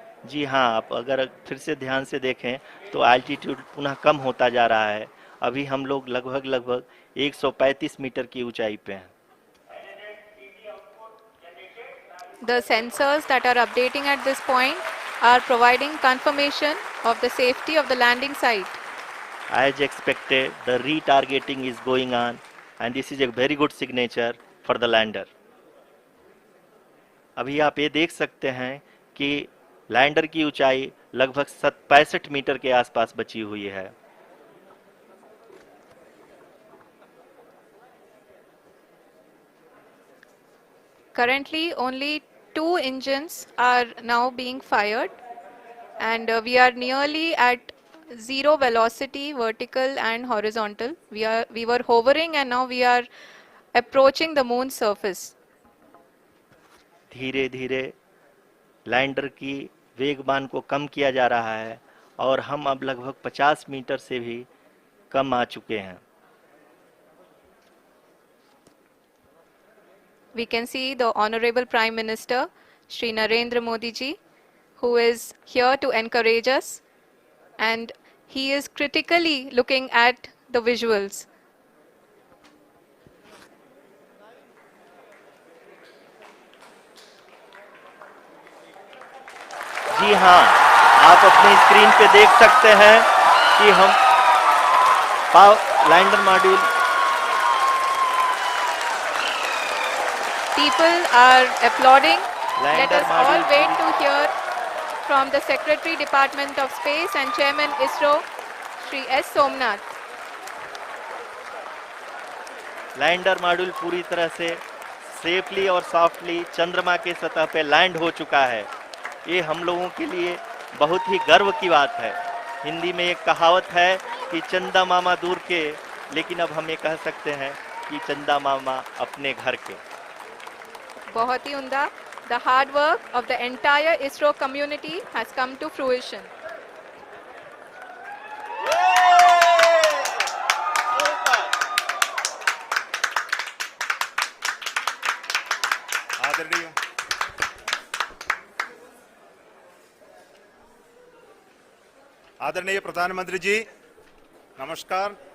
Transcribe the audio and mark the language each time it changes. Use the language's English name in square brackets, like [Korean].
[Hindi] जी हाँ, आप अगर फिर से ध्यान से देखें तो एल्टीट्यूड पुनः कम होता जा रहा है। अभी हम लोग लगभग 135 मीटर की ऊंचाई पे हैं। [English] The sensors that are updating at this point are providing confirmation of the safety of the landing site. As expected, the retargeting is going on and this is a very good signature for the lander. [Hindi] अभी आप ये देख सकते हैं कि lander की ऊंचाई लगभग 65 मीटर के आसपास बची हुई है। [English] Currently, only two engines are now being fired, and we are nearly at zero velocity, vertical and horizontal. We were hovering, and now we are approaching the moon's surface. [Hindi] धीरे धीरे लैंडर की वेगमान को कम किया जा रहा है और हम अब लगभग 50 मीटर से भी कम आ चुके हैं. [English] We can see the Honorable Prime Minister, Shri Narendra Modi ji, who is here to encourage us, and he is critically looking at the visuals. [Hindi] जी हाँ, आप अपनी स्क्रीन पे देख सकते हैं कि हम lander module. [English] People are applauding. Let [Hindi] lander [English] us all [Hindi] module [English] wait to hear from the Secretary Department of Space and Chairman ISRO, Shri S. Somnath. [Hindi] Lander module पूरी तरह से सेफली और सॉफ्टली चंद्रमा के सतह पे लैंड हो चुका है. ये हम लोगों के लिए बहुत ही गर्व की बात है. हिंदी में एक कहावत है कि चंदा मामा दूर के, लेकिन अब हम ये कह सकते हैं कि चंदा मामा अपने घर के. बहुत ही उम्दा. [English] The hard work of the entire ISRO community has come to fruition. [Hindi] आदरणीय आदरणीय प्रधानमंत्री जी, नमस्कार.